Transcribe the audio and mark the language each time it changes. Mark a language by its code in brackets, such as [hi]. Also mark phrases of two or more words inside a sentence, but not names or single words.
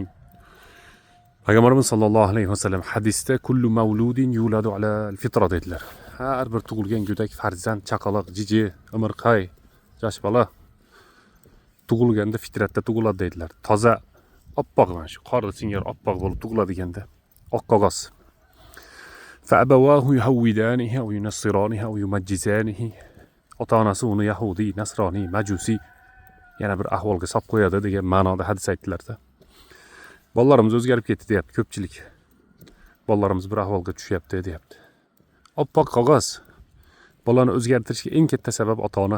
[uz] Payg'ambarimiz [ar] صلى الله عليه وسلم [uz] hadisda [ar] كل مولود يولد على الفطرة [uz] dedilar. Har bir tug'ilgan go'dak, farzand, chaqaloq, jiji, imirqay, yosh bola tug'ilganda fitratda tug'iladi dedilar. Toza, oppoq mana shu qorda singari oppoq bo'lib tug'iladiganda, oq qog'oz. [ar] فأبواه يهودانه أو ينصرانه أو يمجسانه. [uz] Ota-onasi uni Yahudi, Nasroniy, Majusi yana bir ahvolga solib qo'yadi degan ma'noda hadis aytdilar-da. Bolalarimiz o'zgarib ketdi deyapti ko'pchilik. Bolalarimiz bir ahvolga tushyapti deyapti. Oppoq qog'oz. Bolani o'zgartirishga eng katta sabab ota-ona.